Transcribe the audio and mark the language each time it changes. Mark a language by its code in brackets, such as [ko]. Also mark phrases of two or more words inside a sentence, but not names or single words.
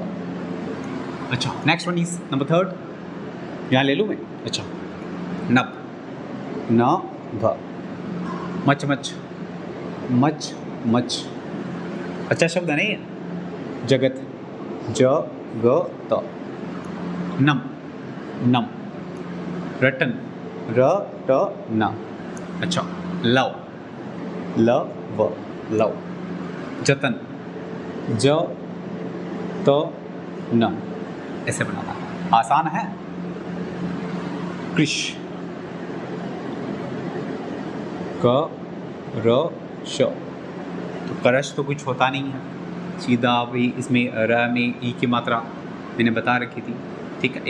[hi] अच्छा, [en] next one is number 3, [hi] यहाँ ले लूँ मैं। अच्छा, नब, न भ, मच मच, मच मच, अच्छा शब्द नहीं है। जगत, ज ग त, नम, नम, रटन, र ट न, अच्छा, लव, ल व, लव, जतन, ज त न, ऐसे बनाना है, आसान है। कृष, क र श, तो करश तो कुछ होता नहीं है, सीधा आप इसमें र में ई की मात्रा मैंने बता रखी थी, ठीक है।